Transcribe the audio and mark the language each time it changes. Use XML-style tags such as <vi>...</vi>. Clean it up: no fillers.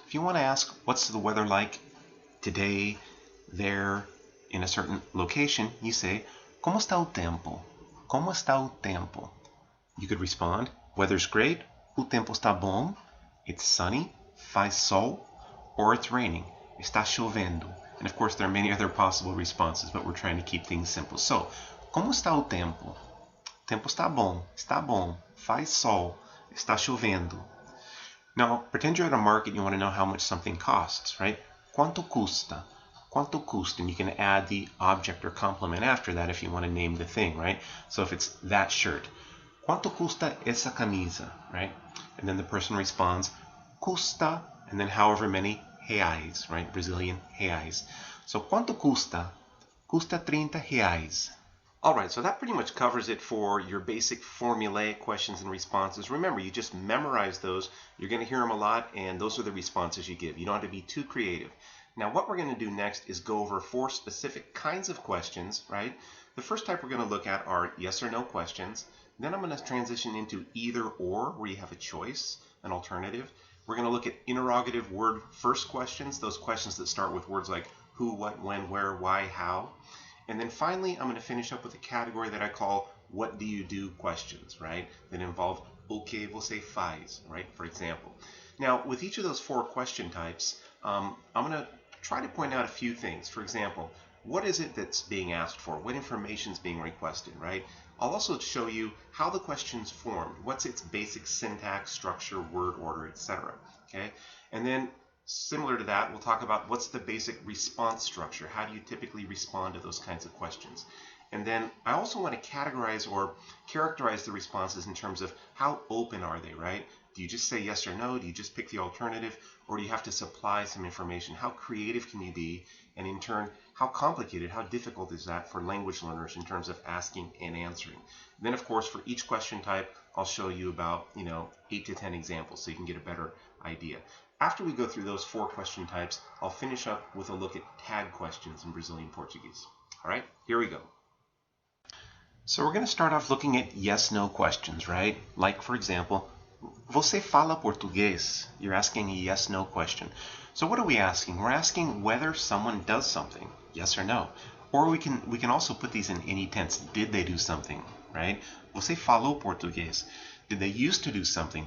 <en>If you want to ask, what's the weather like today, there, in a certain location, you say,</en> <pt>como está o tempo? Como está o tempo?</pt> <en>You could respond, weather's great,</en> <pt>o tempo está bom,</pt> <en>it's sunny,</en> <pt>faz sol,</pt> <en>or it's raining,</en> <pt>está chovendo.</pt> <en>And of course, there are many other possible responses, but we're trying to keep things simple.</en> <pt>So, como está o tempo? Tempo está bom, faz sol, está chovendo.</pt> <en>Now, pretend you're at a market and you want to know how much something costs, right?</en> <pt>Quanto custa? Quanto custa?</pt> <en>And you can add the object or complement after that if you want to name the thing, right? So if it's that shirt,</en> <pt>quanto custa essa camisa,</pt> <en>right? And then the person responds, custa, and then however many reais, right?</en> <pt>Brazilian reais. So quanto custa? Custa 30 reais.</pt> <en>All right, so that pretty much covers it for your basic formulaic questions and responses. Remember, you just memorize those. You're going to hear them a lot, and those are the responses you give. You don't have to be too creative. Now, what we're going to do next is go over 4 specific kinds of questions, right? The first type we're going to look at are yes or no questions. Then I'm going to transition into either or, where you have a choice, an alternative. We're going to look at interrogative word first questions, those questions that start with words like who, what, when, where, why, how. And then finally, I'm going to finish up with a category that I call what do you do questions, right? That involve</en> <pt>o que você faz, right?</pt> <en>For example. Now, with each of those 4 question types, I'm going to try to point out a few things. For example, what is it that's being asked for? What information is being requested, right? I'll also show you how the question's formed. What's its basic syntax, structure, word order, etc. Okay? And then similar to that, we'll talk about what's the basic response structure. How do you typically respond to those kinds of questions? And then I also want to categorize or characterize the responses in terms of how open are they, right? Do you just say yes or no? Do you just pick the alternative? Or do you have to supply some information? How creative can you be? And in turn, how complicated, how difficult is that for language learners in terms of asking and answering? Then, of course, for each question type, I'll show you about 8 to 10 examples so you can get a better idea. After we go through those 4 question types, I'll finish up with a look at tag questions in Brazilian Portuguese. All right, here we go. So we're going to start off looking at yes-no questions, right? Like, for example,</en> <pt>você fala português?</pt> <en>You're asking a yes-no question. So what are we asking? We're asking whether someone does something, yes or no. Or we can also put these in any tense. Did they do something, right?</en> <pt>Você falou português?</pt> <en>Did they used to do something?</en>